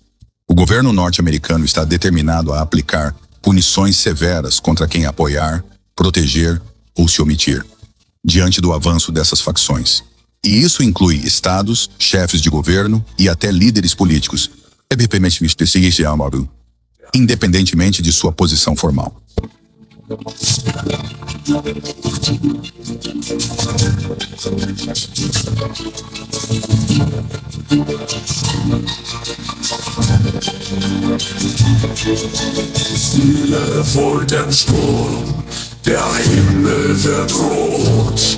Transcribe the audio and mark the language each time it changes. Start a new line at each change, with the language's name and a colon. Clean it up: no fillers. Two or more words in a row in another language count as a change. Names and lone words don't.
Portuguese: O governo norte-americano está determinado a aplicar punições severas contra quem apoiar, proteger ou se omitir, diante do avanço dessas facções. E isso inclui estados, chefes de governo e até líderes políticos, independentemente de sua posição formal.
German: Stille vor dem Sturm, der Himmel wird rot.